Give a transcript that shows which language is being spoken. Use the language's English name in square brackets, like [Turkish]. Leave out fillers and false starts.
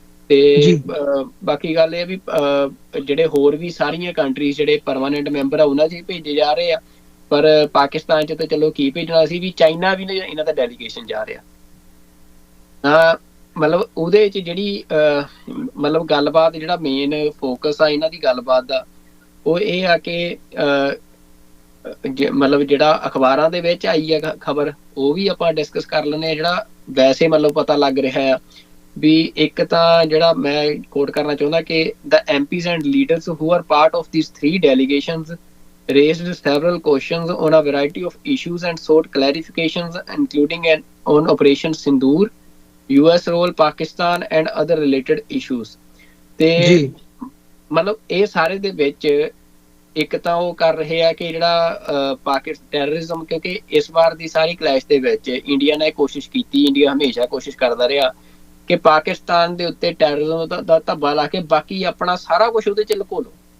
[Punjabi] ਤੇ ਬਾਕੀ ਗੱਲ ਇਹ ਵੀ ਜਿਹੜੇ ਹੋਰ ਵੀ ਸਾਰੀਆਂ ਕੰਟਰੀਜ਼ ਜਿਹੜੇ ਪਰਮਾਨੈਂਟ ਮੈਂਬਰ ਆ ਉਹਨਾਂ 'ਚ ਵੀ ਭੇਜੇ ਜਾ ਰਹੇ ਆ, ਪਰ ਪਾਕਿਸਤਾਨ 'ਚ ਤਾਂ ਚਲੋ ਕੀ ਭੇਜਣਾ ਸੀ, ਵੀ ਚਾਈਨਾ ਵੀ ਇਹਨਾਂ ਦਾ ਡੈਲੀਗੇਸ਼ਨ ਜਾ ਰਿਹਾ। ਮਤਲਬ ਉਹਦੇ 'ਚ ਜਿਹੜੀ ਮਤਲਬ ਗੱਲਬਾਤ, ਜਿਹੜਾ ਮੇਨ ਫੋਕਸ ਆ ਇਹਨਾਂ ਦੀ ਗੱਲਬਾਤ ਦਾ ਉਹ ਇਹ ਆ ਕਿ ਮਤਲਬ ਜਿਹੜਾ ਅਖਬਾਰਾਂ ਦੇ ਵਿੱਚ ਆਈ ਆ ਖਬਰ ਉਹ ਵੀ ਆਪਾਂ ਡਿਸਕਸ ਕਰ ਲੈਂਦੇ ਹਾਂ। ਜਿਹੜਾ ਵੈਸੇ ਮਤਲਬ ਪਤਾ ਲੱਗ ਰਿਹਾ ਆ ਵੀ ਇੱਕ ਤਾਂ ਜਿਹੜਾ ਮੈਂ ਕੋਟ ਕਰਨਾ ਚਾਹੁੰਦਾ ਕਿ [English] the MPs and leaders who are part of these 3 delegations raised several questions on a variety of issues and sought clarifications including on Operation Sindoor, US role, Pakistan and other related issues। [Punjabi] ਤੇ ਮਤਲਬ ਇਹ ਸਾਰੇ ਦੇ ਵਿੱਚ ਇੱਕ ਤਾਂ ਉਹ ਕਰ ਰਹੇ ਆ ਕਿ ਜਿਹੜਾ ਟੈਰਰਿਜ਼ਮ, ਕਿਉਂਕਿ ਇਸ ਵਾਰ ਦੀ ਸਾਰੀ ਕਲੈਸ਼ ਦੇ ਵਿੱਚ ਇੰਡੀਆ ਨੇ ਕੋਸ਼ਿਸ਼ ਕੀਤੀ, ਇੰਡੀਆ ਹਮੇਸ਼ਾ ਕੋਸ਼ਿਸ਼ ਕਰਦਾ ਰਿਹਾ ਕਿ ਪਾਕਿਸਤਾਨ ਦੇ ਉੱਤੇ ਟੈਰਰਿਜ਼ਮ ਦਾ ਧੱਬਾ ਲਾ ਕੇ ਬਾਕੀ ਆਪਣਾ ਸਾਰਾ ਕੁਝ ਉਹਦੇ 'ਚ ਲੁਕੋ ਲਓ।